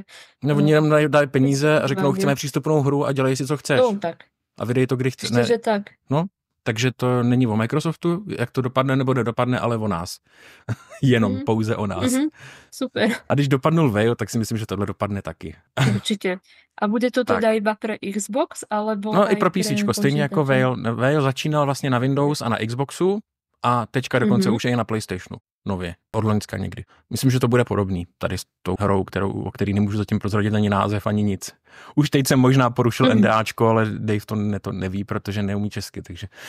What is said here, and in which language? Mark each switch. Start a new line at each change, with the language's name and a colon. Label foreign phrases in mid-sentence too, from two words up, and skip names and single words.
Czech: Nebo oni nám dají peníze a řeknou, chceme přístupnou hru a dělej si, co chceš. No, tak. A vydej to, kdy chceš. Že tak. No, takže to není o Microsoftu, jak to dopadne nebo nedopadne, ale o nás. Jenom pouze o nás. Super. A když dopadnul Veil, tak si myslím, že tohle dopadne taky.
Slovak: Určitě. A bude to teda iba pre Xbox, alebo
Czech: no i pro PCčko, stejně jako Veil. Veil začínal vlastně na Windows a na Xboxu a teďka dokonce už je na PlayStationu. Nově, od loňska někdy. Myslím, že to bude podobný tady s tou hrou, o který nemůžu zatím prozradit ani název, ani nic. Už teď jsem možná porušil NDAčko, ale Dave to neví, protože neumí česky, takže...